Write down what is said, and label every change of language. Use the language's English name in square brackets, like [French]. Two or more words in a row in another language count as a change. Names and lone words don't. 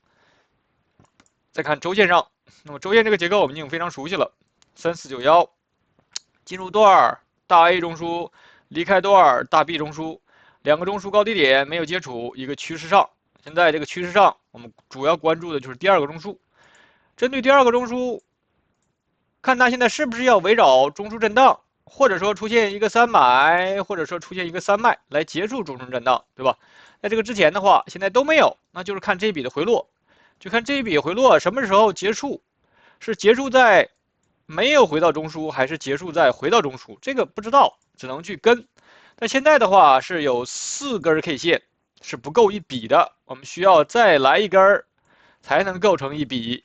[Chinese] 再看周線上，那麼周線這個結構我們已經非常熟悉了，3491進入段大 A 中樞，離開段大 B 中樞，兩個中樞高低點沒有接觸，一個趨勢上。現在這個趨勢上，我們主要關注的就是第二個中樞。針對第二個中樞，看它現在是不是要圍繞中樞震盪，或者說出現一個三買，或者說出現一個三賣來結束中樞震盪，對吧？在這個之前的話，現在都沒有，那就是看這筆的回落，就看這筆回落什麼時候結束，是結束在沒有回到中樞，還是結束在回到中樞，這個不知道，只能去跟。但現在的話是有4根 K 線是不夠一筆的，我們需要再來一根才能構成一筆。